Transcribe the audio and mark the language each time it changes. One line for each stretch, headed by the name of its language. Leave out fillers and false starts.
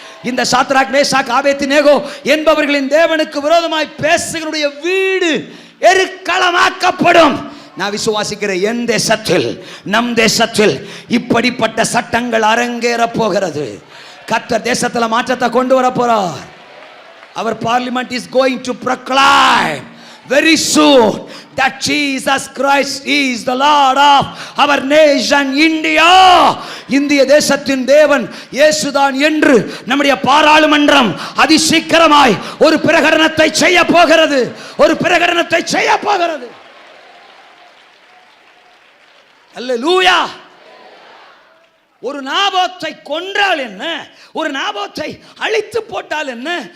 Tamil: இந்த Shadrach Meshach Abednego என்பவர்களின் தேவனுக்கு விரோதமாய் பேசுகிறவருடைய வீடு எருக்களமாக்கப்படும். நான் விசுவாசிக்கிறேன், என் தேசத்தில், நம் தேசத்தில் இப்படிப்பட்ட சட்டங்கள் அரங்கேற போகிறது. கர்த்தர் தேசத்துல மாற்றத்தை கொண்டு வர போறார்.
English: Our parliament is going to proclaim very soon that Jesus Christ is the Lord of our nation India.
Tamil: இந்திய தேசத்தின் தேவன் இயேசுதான் என்று நம்முடைய பாராளுமன்றம் அதிசீக்கிரமாய் ஒரு பிரகடனத்தை செய்ய போகிறது. ஒரு பிரகடனத்தை செய்ய போகிறது. அல்லேலூயா. ஒரு நாபோத்தை கொன்றால் என்ன, ஒரு நாபோத்தை அழித்து போட்டால் என்ன?